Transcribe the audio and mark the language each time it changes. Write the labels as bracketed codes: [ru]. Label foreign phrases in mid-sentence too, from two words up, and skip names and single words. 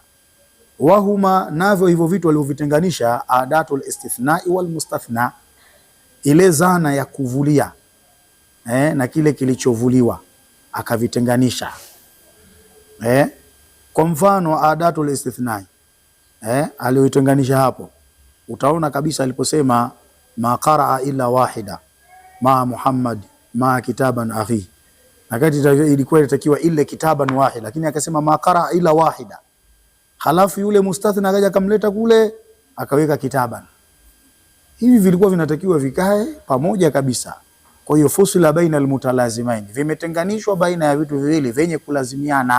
[sw] Wahuma, navyo hivyo vitu alivyovitenganisha, [ar] أداة الاستثناء والمستثنى, [sw] ile zana ya kuvulia na kile kilichovuliwa akavitenganisha. Kwa mfano [ar] أداة الاستثناء [sw] alioitenganisha hapo, utaona kabisa aliposema [ar] ما قرأ إلا واحدة ما محمد ما كتابا أخي, [sw] nakati ilikuwa inatakiwa ile [ar] كتابا واحدة, [sw] lakini akasema [ar] ما قرأ إلا واحدة. [sw] Halafu yule mustathna akaja akamleta kule akaweka kitaban. Hivi vilikuwa vinatakiwa vikae pamoja kabisa. Kwa hiyo [ar] فصل بين المتلازمين, [sw] vimetenganishwa baina ya vitu viwili vyenye kulazimiana.